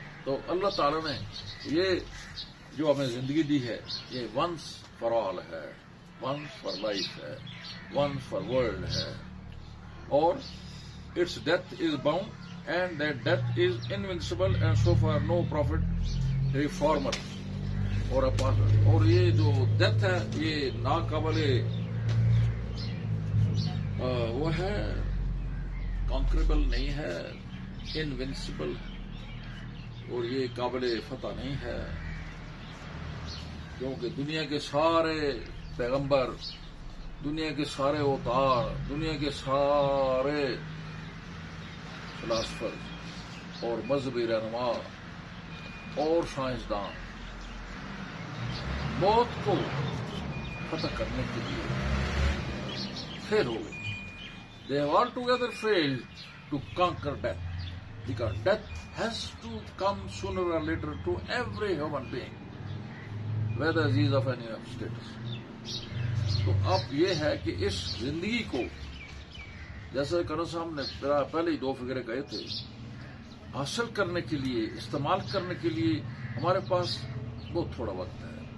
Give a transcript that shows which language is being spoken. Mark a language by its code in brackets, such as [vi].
[ur] تو اللہ تعالیٰ نے یہ جو ہمیں زندگی دی ہے, یہ [en] once for all ہے, once for life ہے, once for world ہے, اور its death is bound, and that death is invincible, and so far no prophet reformer اور apostle. [ur] اور یہ جو ڈیتھ ہے یہ ناقابل وہ ہے, کانکریبل نہیں ہے, انوینسیبل, اور یہ قابل فتح نہیں ہے, کیونکہ دنیا کے سارے پیغمبر, دنیا کے سارے اوتار, دنیا کے سارے فلاسفر اور مذہبی رہنما اور سائنسدان موت کو فتح کرنے کے لیے فیل ہو گئے. [en] They have altogether failed to conquer death, because death has to come sooner or later to every human being, whether he is of any status. [ur] تو اب یہ ہے کہ اس زندگی کو, جیسے کرو صاحب نے پہلے ہی 2 فقرے کہے تھے, حاصل کرنے کے لیے, استعمال کرنے کے لیے ہمارے پاس بہت تھوڑا وقت ہے.